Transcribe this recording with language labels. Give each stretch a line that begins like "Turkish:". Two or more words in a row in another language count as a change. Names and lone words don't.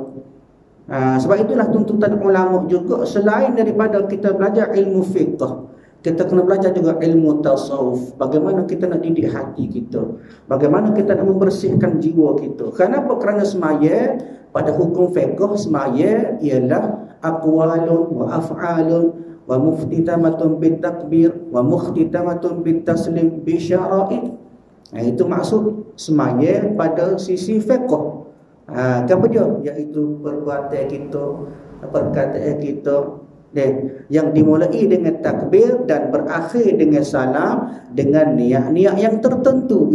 Malay: Sebab itulah tuntutan ulama juga, selain daripada kita belajar ilmu fiqh, kita kena belajar juga ilmu tasawuf. Bagaimana kita nak didik hati kita, bagaimana kita nak membersihkan jiwa kita. Kenapa? Kerana semaya pada hukum fiqh, semaya ialah
Arabic: أقوال و أفعال و مفتتحة بالتكبير و مختتمة بالتسليم بشرائط.
Malay: Itu maksud semaya pada sisi fiqh. Apa dia? Iaitu perbuatan kita, perkataan kita yang dimulai dengan takbir dan berakhir dengan salam dengan niat-niat yang tertentu.